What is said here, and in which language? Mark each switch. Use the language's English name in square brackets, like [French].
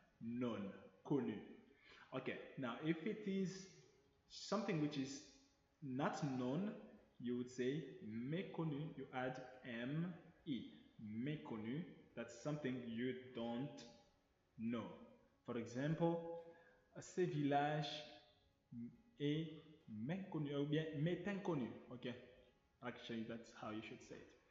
[French] Non, connu. [English] Okay, now if it is something which is not known, you would say méconnu. You add me. Méconnu. That's something you don't know. For example, [French] ce village est méconnu ou bien m'est inconnu. [English] Okay, actually that's how you should say it.